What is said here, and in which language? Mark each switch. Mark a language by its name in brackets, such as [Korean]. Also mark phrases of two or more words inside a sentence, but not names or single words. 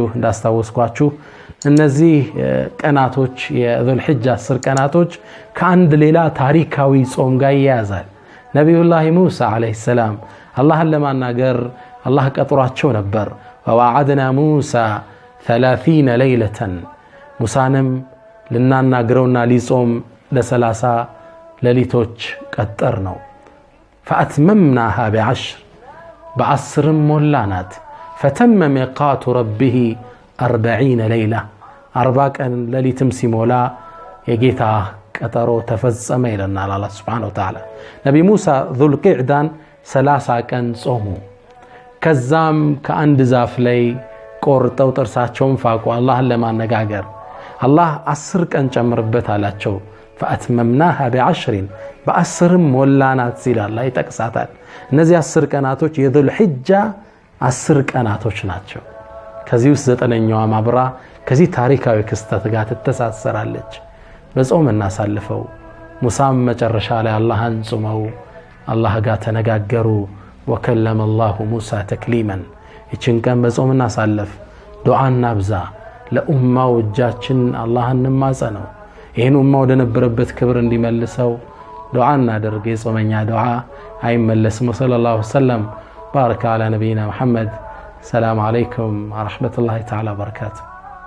[Amharic] እንዳስታወስኳችሁ እነዚህ ቀናቶች የዙል ሒጃ 10 ቀናቶች ከአንድ ሌላ ታሪካዊ ጾም ጋር ይያዛል። ነብዩላህ ሙሳ [Arabic] عليه السلام [Amharic] አላህን ለማናገር አላህ ቀጥሯቸው ነበር። [Arabic] وواعدنا موسى 30 ليلة [Amharic] ሙሳንም ልናናግረውና ሊጾም ለ30 ሌሊቶች ቀጠር ነው። [Arabic] فأتممناها ب10 ب10 [Amharic] ሞላናት። [Arabic] فتم ميقات ربه 40 ليلة [Amharic] 40 ቀን ሌሊትም ሲሞላ የጌታ ቀጠሮ ተፈጸመ ይለናል አላህ [Arabic] سبحانه وتعالى። [Amharic] ነብዩ ሙሳ ዙል ቂዕዳን 30 ቀን ጾሙ። ከዛም ከአንድ ዛፍ ላይ ቆርጠው ጥርሳቸውን ፋቁ አላህን ለማነጋገር። አላህ 10 ቀን ጨምርበት አላቸው። [Arabic] فأتممناها ب10 [Amharic] በ10 ሞላናት ሲል አላህ ይጠቅሳታል። እነዚህ 10 ቀናቶች የዙል ሒጃ 10 ቀናቶች ናቸው። ከዚህ ውስጥ 9ኛዋ ማብራ ከዚህ ታሪካዊ ክስተት ጋር ተተሳሰራለች። በጾም እናሳልፈው። ሙሳም መጨረሻ ላይ አላህን ጾመው አላህ ጋር ተነጋገሩ። [Arabic] وكلم الله موسى تكليما። [Amharic] እቺን ቀን በጾም እናሳልፍ። ዱዓና ብዛ። ለኡማው እጃችን አላህን እንማጸነው። ይሄን ኡማው ወደ ነበረበት ክብር እንዲመልሰው ዱዓ እናድርግ። የጾመኛ ዱዓ አይመለስም። [Arabic] صلى الله عليه وسلم بارك على نبينا محمد. السلام عليكم ورحمة الله تعالى وبركاته.